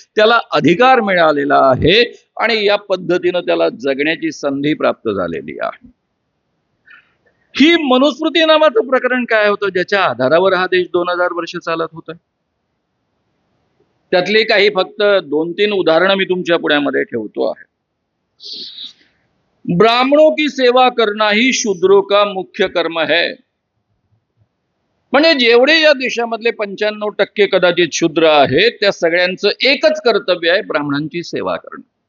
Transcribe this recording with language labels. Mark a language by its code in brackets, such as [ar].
[mr] त्याला अधिकार मिळालेला आहे आणि या पद्धतीनं त्याला जगण्याची संधी प्राप्त झालेली आहे. ही मनुस्मृती नावाचं प्रकरण काय होतं ज्याच्या आधारावर हा देश 2000 वर्ष चालत होता. त्यातली काही फक्त 2-3 उदाहरणं मी तुमच्या पुढ्यामध्ये ठेवतो आहे. [hi] ब्राह्मणों की सेवा करना ही शूद्रों का मुख्य कर्म है. [mr] म्हणजे जेवढे या देशामधले 95% कदाचित शूद्र आहेत त्या सगळ्यांचं एकच कर्तव्य आहे, ब्राह्मणांची सेवा करणं.